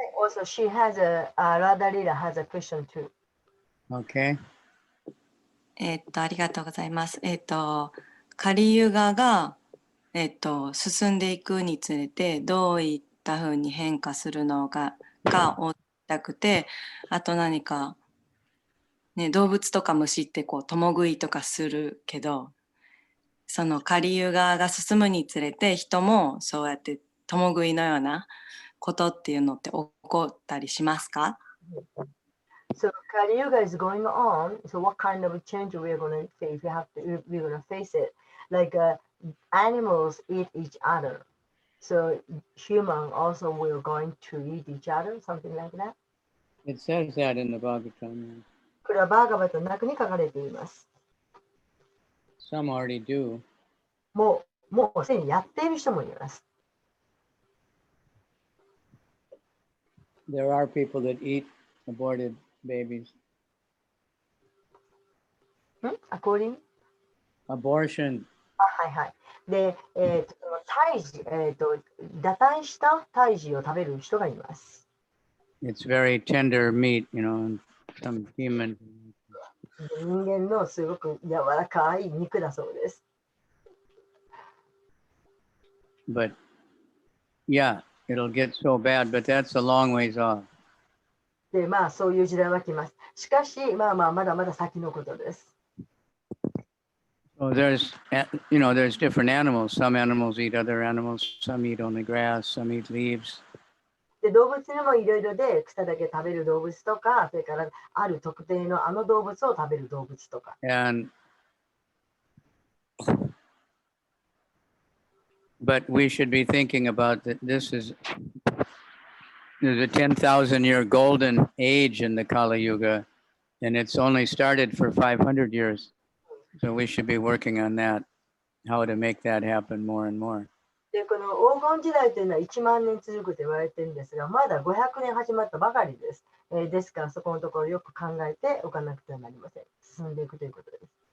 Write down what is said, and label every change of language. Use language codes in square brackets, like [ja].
[en] Also, she has Radha Lila has a question too. Okay. [ja] ありがとうございます。カリユガが進んでいくにつれてどういったふうに変化するのが追いたくて、あと何か、ね、動物とか虫って共食いとかするけど、そのカリユガが進むにつれて人もそうやって共食いのようなことっていうのって起こったりしますか？ [en] So Kali Yuga is going on. So what kind of change we're going to face? We're going to face it. Like animals eat each other. So human also will going to eat each other, something like that. It says that in the Bhagavatam. [ja] これはバーガバトの中に書かれています。 [en] Some already do. [ja] もうすでにやっている人もいます。 [en] There are people that eat aborted babies. According? Abortion. [ja] はいはい。で、胎児、堕胎した胎児を食べる人がいます。 [en] It's very tender meat, you know, some human. [ja] 人間のすごく柔らかい肉だそうです。 [en] But yeah, it'll get so bad, but that's a long ways off. [ja] で、そういう時代は来ます。しかし、まだまだ先のことです。 [en] So there's different animals. Some animals eat other animals. Some eat only grass. Some eat leaves. [ja] で、動物にもいろいろで草だけ食べる動物とか、それからある特定の動物を食べる動物とか。 [en] But we should be thinking about that. There's a 10,000-year golden age in the Kali Yuga, and it's only started for 500 years. So we should be working on that, how to make that happen more and more. [ja] で、この黄金時代というのは1万年続くと言われているんですが、まだ500年始まったばかりです。ですから、そこのところよく考えておかなくてはなりません。進んでいくということです。